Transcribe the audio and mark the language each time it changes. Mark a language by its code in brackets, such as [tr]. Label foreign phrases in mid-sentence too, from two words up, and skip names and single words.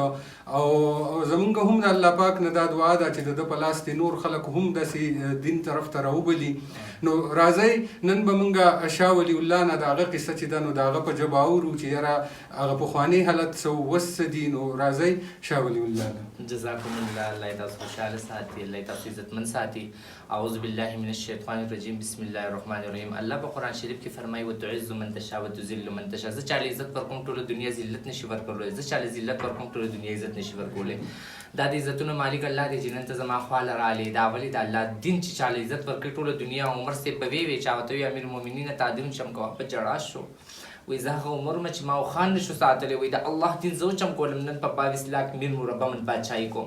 [ps] او زمونږ هم د الله پاک نه دا دعا ده چې د په لاس نور خلک هم داسې دین طرف ته راوبلي. نو راځئ نن به مونږ شاه ولی الله نه د هغه قصه چې ده نو د هغه په ژبه اورو چې یاره هغه پخوانی حالت څه اوس څه دي. نو راځئ شاه ولی الله نه. [ar] جزاکم الله، [ps] الله یې تاسو خوشحاله ساتي، الله یې تاسو عزتمن ساتي. [ar] اعوذ بالله من الشیطان الرجیم، بسم الله الرحمن الرحیم. [ps] الله په قرآن شریف کې فرمایي [ar] وتعز من تشاء وتذل من تشاء. [ps] زه چاله عزت ورکوم ټوله دنیا ذلت نشي ورکولی، زه چاله ذلت ورکوم ټوله دنیا عزت نشي ورکولی. دا د عزتونو مالک الله دی چې نن ته زما خواله راغلی. دا ولې د الله دین چې چاله عزت ورکړي ټوله دنیا. عمر صاحب به وی چا ورته وي امیر المؤمنین تعظیم شم کوه، په ژړا شو وایي زه هغه عمر مه چې ما خان نشو ساتلی، وایي د الله دین زه چم کولم نن په 22 لاک میر مربع من بادشاهي کوم.